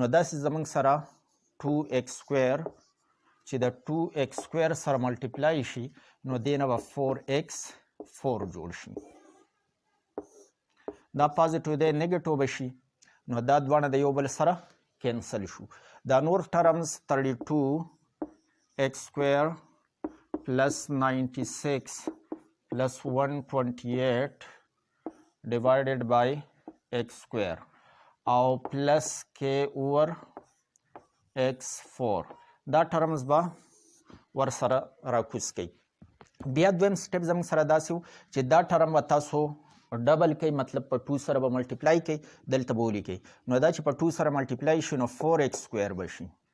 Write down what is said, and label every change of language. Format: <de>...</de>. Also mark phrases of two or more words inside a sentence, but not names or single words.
<ps>نو داسې زموږ سره 2x سکویر چې د 2x سکویر سره ملټیپلای شي نو دې نه به 4x 4 جوړ شي. دا پازیټیو دی نیګیټیو به شي نو دا دواړه د یو بل سره کینسل شو. دا نور ټرمز 32x سکویر</ps> <en>plus 96 plus 128 divided by x square</en> <ps>او</ps> <en>plus k over x4</en> <ps>دا ټرمز به ور سره راکوز کوي. بیا دویم سټپ زموږ سره داسې و چې دا ټرم به تاسو ډبل کوي، مطلب په 2 سره به ملټیپلای کوي، دلته به ولیکئ. نو دا چې په 2 سره ملټیپلای شي نو 4x سکویر به شي.</ps>